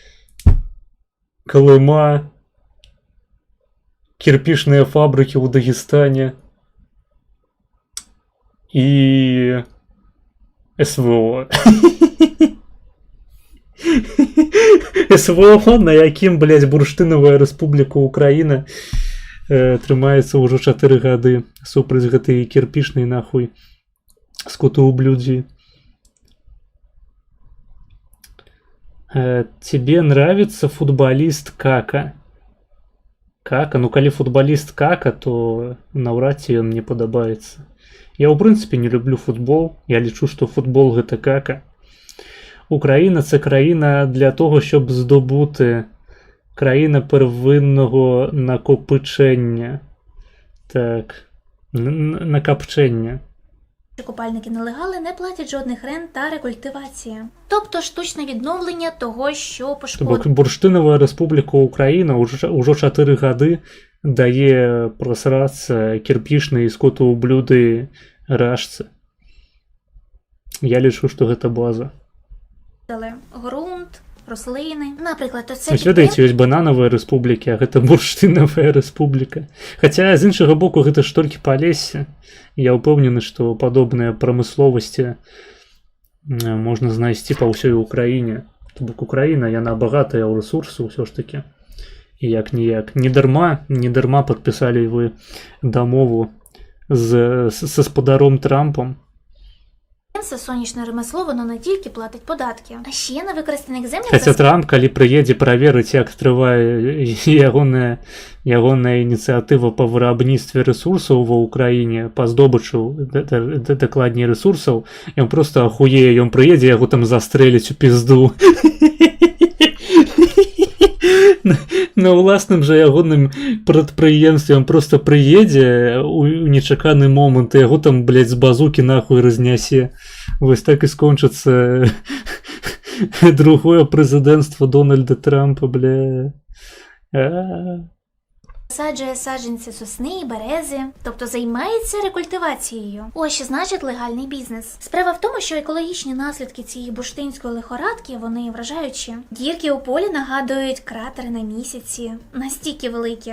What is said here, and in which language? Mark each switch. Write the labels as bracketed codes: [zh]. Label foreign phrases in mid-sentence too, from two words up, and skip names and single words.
[ru] Колыма, кирпичные фабрики ў Дагестане і СВО. [be] СВО, на якім, блядь, бурштынавая рэспубліка Украіна трымаецца ўжо 4 гады супраць гэтай кірпічнай нахуй скотоублюдзі. [ru] Тебе нравится футболист Кака? Кака? [be] Ну, калі футболист Кака, то наўрад ці ён мне падабаецца. Я, ў прынцыпе, не люблю футбол. Я лічу, што футбол гэта Кака. Украіна – [uk] це країна для того, щоб здобути, країна первинного накопичення. Так, накопчення. Купальники-нелегали не платять жодних рент та рекультивації. Тобто штучне відновлення того, що пошкодило. Бурштинова Республіка Україна уже 4 годи дає просратися кирпичні скотоублюди рашці. Я лічу, що це база. Грунт, рослини. Наприклад, оце [be] Ведаеце, ёсць банановыя рэспублікі, а гэта бурштынавая рэспубліка. Хаця, з іншага боку, гэта ж толькі Палессе. Я ўпэўнены, што падобныя прамысловасці можна знайсці па ўсёй Украіне. То бок Украіна, яна багатая ў рэсурсы ўсё ж такі. І як-ніяк. Не дарма падпісалі вы дамову з спадаром Трампом. [uk] Сонячне ремесло, воно не тільки платить податки, а ще на використаних землях... [be] Хаця Трамп, калі прыедзе праверыць, як трывае ягоная ініцыятыва па вырабніцтве рэсурсаў ва ўкраіне, па здобычу, дакладней, рэсурсаў, ён проста ахуее, ён прыедзе, яго там застрэліць у пізду. На ўласным жа ягоным прадпрыемстве ён проста прыедзе ў нечаканы момант, і яго там, блядь, з базукі нахуй разнясе. Вось так і скончыцца другое прэзідэнцтва Дональда Трампа, бля. [uk] Саджує саджанці сосни і берези, тобто займається рекультивацією. Ось що значить легальний бізнес. Справа в тому, що екологічні наслідки цієї бурштинської лихорадки, вони вражаючі. Дірки у полі нагадують кратери на місяці, настільки великі.